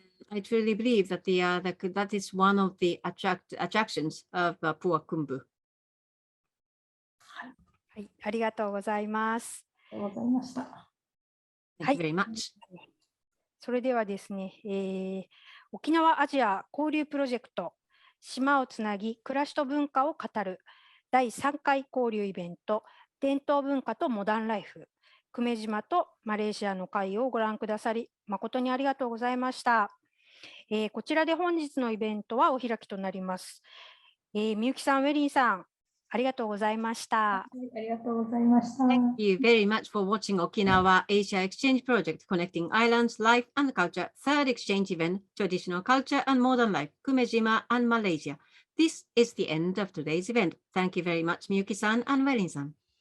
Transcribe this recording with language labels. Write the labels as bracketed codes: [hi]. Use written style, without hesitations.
[en] I truly believe that that is one of the attractions of Puakumbu. [ja] はい、ありがとうございます。ありがとうございました。 [en] Thank you very much. [ja] それではですね、沖縄アジア交流プロジェクト島をつなぎ暮らしと文化を語る第3回交流イベント伝統文化とモダンライフ久米島とマレーシアの会をご覧くださり誠にありがとうございました。こちらで本日のイベントはお開きとなります。みゆきさん、ウェリンさん、ありがとうございました。ありがとうございました。 [en] Thank you very much for watching Okinawa Asia Exchange Project Connecting Islands, Life and Culture, third exchange event, Traditional Culture and Modern Life, Kumejima and Malaysia. This is the end of today's event. Thank you very much, Miyuki-san and Welin-san.